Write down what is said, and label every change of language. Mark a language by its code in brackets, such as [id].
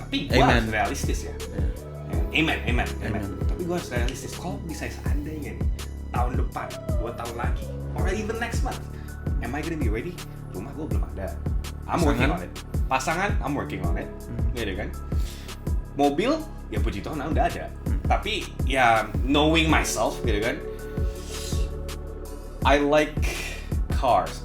[id] Tapi gue harus realistis ya. Amen. Tapi gue harus realistis. Kalau bisa seandainya nih tahun depan, 2 tahun lagi, [en] or even next month, am I gonna be ready? [id] Rumah gue belum ada. [en] I'm working on it. Pasangan, I'm working on it. [id] Gitu kan. Mobil, ya puji Tuhan udah ada. Tapi ya [en] knowing myself [id] gitu kan, [en] I like cars.